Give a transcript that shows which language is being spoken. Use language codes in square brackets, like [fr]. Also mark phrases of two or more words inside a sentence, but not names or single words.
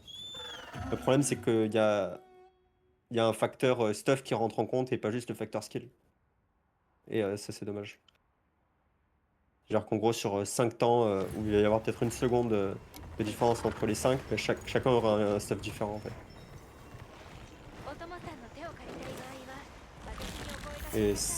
[fr] Le problème, c'est il y a un facteur stuff qui rentre en compte et pas juste le facteur skill. Et ça, c'est dommage. C'est-à-dire qu'en gros, sur 5 temps, où il va y avoir peut-être une seconde de différence entre les 5, mais chacun aura un stuff différent en fait. [ja] お供さんの手を借りたい場合は私にお声掛け [fr] Et [ja] ください